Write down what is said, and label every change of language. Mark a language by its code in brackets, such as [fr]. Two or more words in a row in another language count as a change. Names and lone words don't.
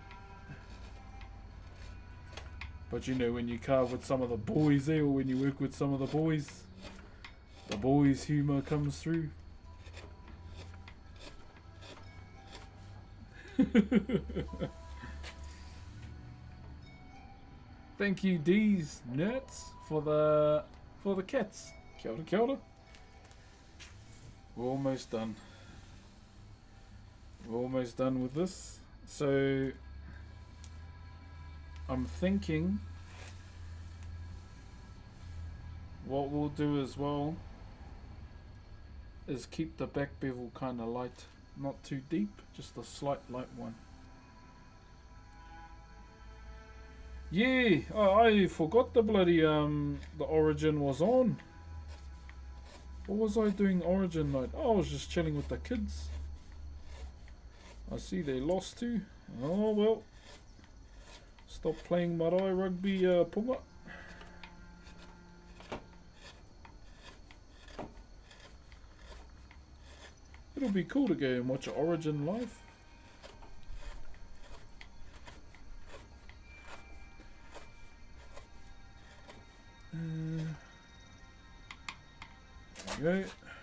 [en] But when you carve with some of the boys there, or when you work with some of the boys humour comes through. Thank you, D's Nerds, for the cats. [mi] Kia ora, kia ora. [en] We're almost done. We're almost done with this. So I'm thinking what we'll do as well is keep the back bevel kind of light, not too deep, just a slight light one. Yeah, I forgot the bloody the origin was on. What was I doing origin night? Oh, I was just chilling with the kids. I see they lost too. Oh well. Stop playing marae rugby, punga. It'll be cool to go and watch Origin live. There we go.